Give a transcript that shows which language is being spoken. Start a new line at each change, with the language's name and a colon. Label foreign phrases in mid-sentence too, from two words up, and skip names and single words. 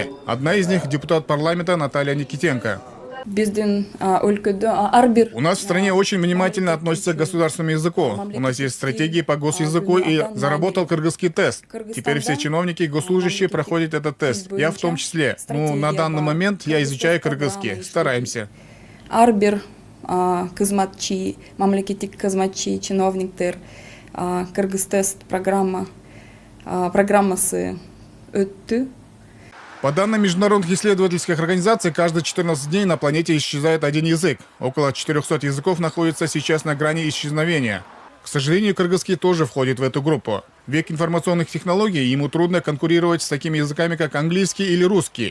Russian: Одна из них – депутат парламента Наталья Никитенко. У нас в стране очень внимательно относятся к государственному языку. У нас есть стратегии по госязыку и заработал кыргызский тест. Теперь все чиновники и госслужащие проходят этот тест. Я в том числе. На данный момент я изучаю кыргызский. Стараемся.
Kyrgyz: Кызматчи, мамлекеттик кызматчи, чиновниктер, кыргыз тест программасы өттү.
Russian: По данным международных исследовательских организаций, каждые 14 дней на планете исчезает один язык. Около 400 языков находятся сейчас на грани исчезновения. К сожалению, кыргызский тоже входит в эту группу. В век информационных технологий ему трудно конкурировать с такими языками, как английский или русский.